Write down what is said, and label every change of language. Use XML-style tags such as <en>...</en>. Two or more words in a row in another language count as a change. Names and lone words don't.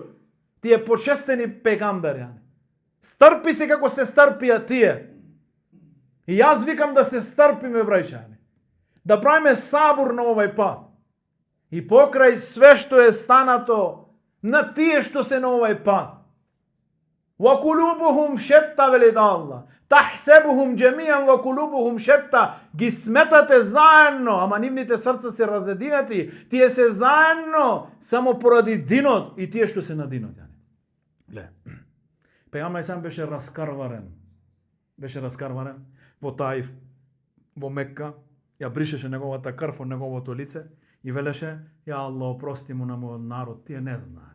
<mk>Тие почестени пегамбари. Стрпи се како се стрпија тие. И јас викам да се стрпиме, брајчани. Да правиме сабур на овај пат. И покрај све што е станато на тие што се на овај пат.</mk> <ar>وقلوبهم شتى</ar> <mk>велид Аллах.</mk> <ar>تحسبهم جميعا وقلوبهم شتى.</ar> <mk>Ги сметате заедно, ама нивните срца се разединати. Тие се заедно само поради динот и тие што се на динот. Гле. Пегамбар сам беше раскарварен. Во Таиф, во Мекка, ја бришеше неговата крв од неговото лице и велеше:</mk> <ar>"يا الله,</ar> <mk>опрости му на мојот народ, тие не знаат."</mk>